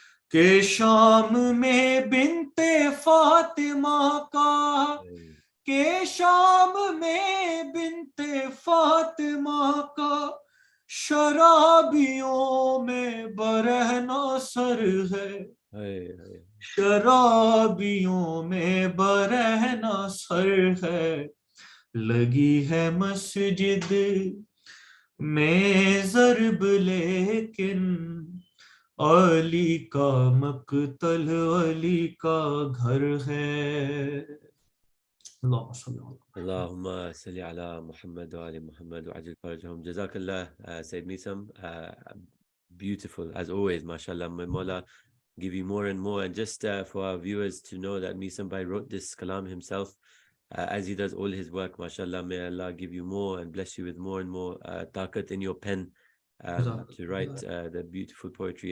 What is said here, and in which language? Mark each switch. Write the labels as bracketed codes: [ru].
[ur] کہ شام میں بنت فاطمہ کا، کہ شام میں بنت فاطمہ کا، شرابیوں میں برہنہ سر ہے، شرابیوں میں برہنہ سر ہے، لگی ہے مسجد میں ضرب لیکن علی کا مقتل علی کا گھر ہے۔ [ar] اللهم صل على اللهم صل على محمد وعلى محمد وعجل فرجهم. [en] Jazakallah, Sayyid Misam. Beautiful as always, mashallah. May Mawla give you more and more. And just for our viewers to know that Misam Bhai wrote this kalam himself, as he does all his work, mashallah. May Allah give you more and bless you with more and more taqat in your pen to write the beautiful poetry.